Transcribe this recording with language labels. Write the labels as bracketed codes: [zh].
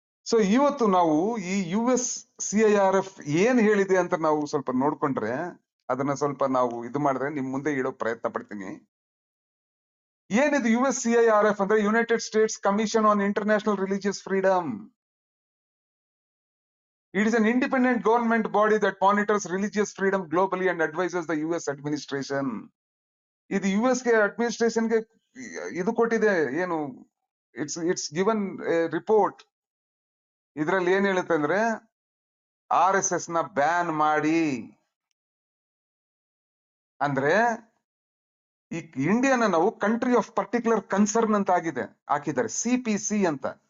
[kn] So ಇವತ್ತು ನಾವು ಈ USCIRF ಏನ್ ಹೇಳಿದೆ ಅಂತ ನಾವು ಸ್ವಲ್ಪ ನೋಡ್ಕೊಂಡ್ರೆ, ಅದನ್ನ ಸ್ವಲ್ಪ ನಾವು ಇದು ಮಾಡಿದ್ರೆ ನಿಮ್ ಮುಂದೆ ಇಡೋ ಪ್ರಯತ್ನ ಪಡ್ತೀನಿ. ಏನಿದು USCIRF ಅಂದ್ರೆ? United States commission on international religious freedom. [en] It is an independent government body that monitors religious freedom globally and advises the US administration. [kn] ಇದು US ಗೆ ಅಡ್ಮಿನಿಸ್ಟ್ರೇಷನ್ ಗೆ ಇದು ಕೊಟ್ಟಿದೆ ಏನು, [en] It's given report. [kn] ಇದ್ರಲ್ಲಿ ಏನ್ ಹೇಳುತ್ತೆ ಅಂದ್ರೆ, RSS ನ ಬ್ಯಾನ್ ಮಾಡಿ ಅಂದ್ರೆ, ಈ ಇಂಡಿಯಾನ ನಾವು ಕಂಟ್ರಿ ಆಫ್ ಪರ್ಟಿಕ್ಯುಲರ್ ಕನ್ಸರ್ನ್ ಅಂತ ಹಾಕಿದ್ದಾರೆ, CPC ಅಂತ.